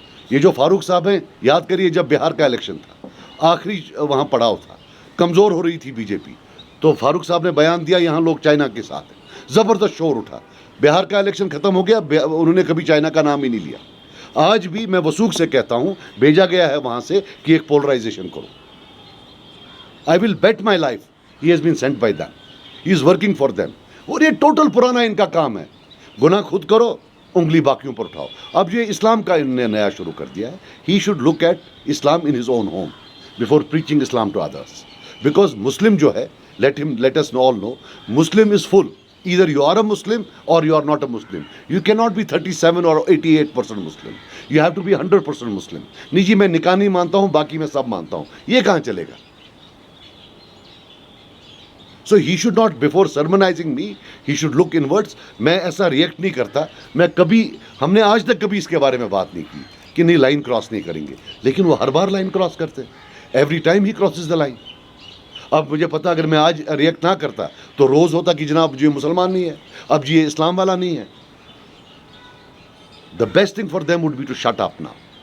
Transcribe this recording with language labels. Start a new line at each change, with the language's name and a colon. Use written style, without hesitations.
Urdu: یہ جو فاروق صاحب ہیں، یاد کریے جب بہار کا الیکشن تھا، آخری وہاں پڑاؤ تھا، کمزور ہو رہی تھی بی جے پی، تو فاروق صاحب نے بیان دیا یہاں لوگ چائنا کے ساتھ ہیں. زبردست شور اٹھا. بہار کا الیکشن ختم ہو گیا، انہوں نے کبھی چائنا کا نام ہی نہیں لیا. آج بھی میں وثوق سے کہتا ہوں، بھیجا گیا ہے وہاں سے کہ ایک پولرائزیشن کرو.
English: I will bet my life he has been sent by them. He is working for them.
Urdu: اور یہ ٹوٹل پرانا ان کا کام ہے. گناہ خود کرو، انگلی باقیوں پر اٹھاؤ. اب یہ اسلام کا ان نے نیا شروع کر دیا ہے.
English: He should look at Islam in his own home before preaching Islam to others. Because Muslim جو ہے, let us all know, Muslim is full. Either you are a Muslim or you are not a Muslim. You cannot be 37 or 88% Muslim. You have to be 100% Muslim.
Urdu: نہیں جی میں نکاح نہیں مانتا ہوں، باقی میں سب مانتا ہوں. یہ کہاں چلے گا؟
English: So he should not, before sermonizing me, he should look inwards.
Urdu: میں ایسا ریئیکٹ نہیں کرتا. میں کبھی، ہم نے آج تک کبھی اس کے بارے میں بات نہیں کی کہ نہیں لائن کراس نہیں کریں گے. لیکن وہ ہر بار لائن کراس کرتے ہیں.
English: Every time he crosses the line.
Urdu: اب مجھے پتا اگر میں آج ریئیکٹ نہ کرتا تو روز ہوتا کہ جناب جی مسلمان نہیں ہے، اب جی یہ اسلام والا نہیں ہے.
English: The best thing for them would be to shut up now.